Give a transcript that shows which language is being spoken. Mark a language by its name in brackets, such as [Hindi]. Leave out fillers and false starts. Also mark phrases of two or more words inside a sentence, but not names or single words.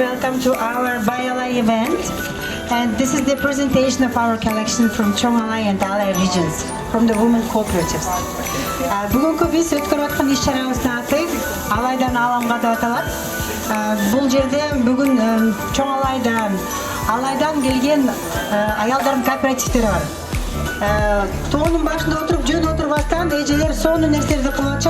[English] welcome to our Alay event. And this is the presentation of our collection from Alay and Alay regions, from the women cooperatives. [Kyrgyz] Бүгінгі біз өткөрүп аткан иш-чарабыздын аты Алайдан Ааламга деп аталат. Бул жерде бүгүн Алайдан келген аялдардын кооперативдери бар. Тоонун башында отуруп, жөн отурбастан эжелер сонун нерселерди кылып атышат.